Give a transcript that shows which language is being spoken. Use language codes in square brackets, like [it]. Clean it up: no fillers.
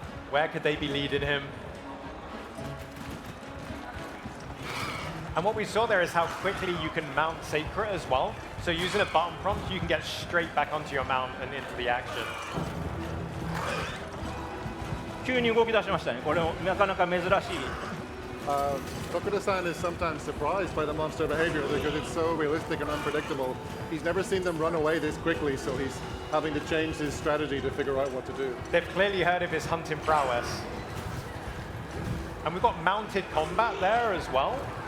[en] Where could they be leading him? And what we saw there is how quickly you can mount Sacred as well. So using a button prompt, you can get straight back onto your mount and into the action. [ja] 急に動き出しましたね。これもなかなか珍しい。 [en] Tokuda-san is sometimes surprised by the monster behavior because it's so realistic and unpredictable. He's never seen them run away this quickly, so he's having to change his strategy to figure out what to do. They've clearly heard of his hunting prowess. And we've got mounted combat there as well.